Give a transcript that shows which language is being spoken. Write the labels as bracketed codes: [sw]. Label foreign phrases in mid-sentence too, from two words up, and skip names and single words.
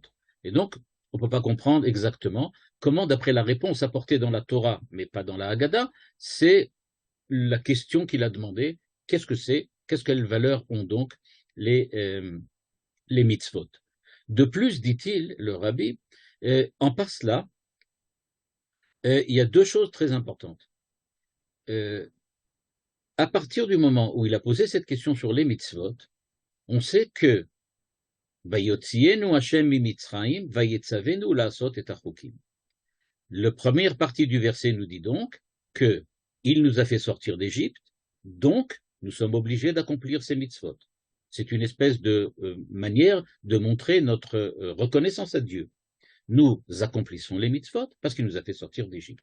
[fr] Et donc, on ne peut pas comprendre exactement comment, d'après la réponse apportée dans la Torah, mais pas dans la Haggadah, c'est la question qu'il a demandé, qu'est-ce que c'est, qu'est-ce quelle valeur ont donc les mitzvot. De plus, dit-il, le rabbi, en par cela, il y a deux choses très importantes. À partir du moment où il a posé cette question sur les mitzvot, on sait que [he] ויוציאנו השם ממצרים, ויצונו לעשות את החוקים. [fr] La première partie du verset nous dit donc que il nous a fait sortir d'Égypte, donc nous sommes obligés d'accomplir ces mitzvot. C'est une espèce de manière de montrer notre reconnaissance à Dieu. Nous accomplissons les mitzvot parce qu'il nous a fait sortir d'Égypte.